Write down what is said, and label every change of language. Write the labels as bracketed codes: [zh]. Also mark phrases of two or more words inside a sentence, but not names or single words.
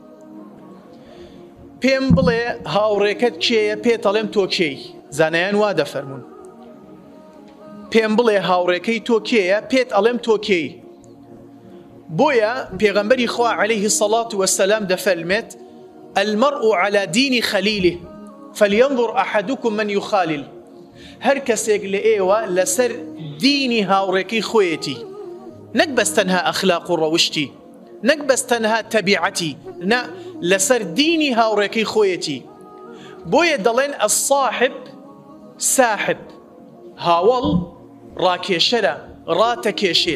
[ckb] پێم بڵێ هاوڕێکت کێیە، پێتەڵێم تۆ کێی، زانایان وا دەفەرمون. پێم بڵێ هاوڕێکەی تۆ کێیە، پێت ئەڵێم تۆ کێی. بۆیە پێغەمبەری خوا عەلەیهی سەڵات وەسەلام دەفەرمێت [ar] المرء على دين خليله فلينظر أحدكم من يخالل. [ckb] هەر کەسێک لە ئێوە لەسەر دینی هاوڕێکی خۆیەتی، نەک بەس تەنها ئەخلاق و ڕەوشتی، نەک بەس تەنها تەبیعەتی، نە لەسەر دینی هاوڕێکی خۆیەتی. بۆیە دەڵێن [ar] الصاحب ساحب، [ckb] هاوڵ ڕاکێشەرە، ڕاتەکێشێ.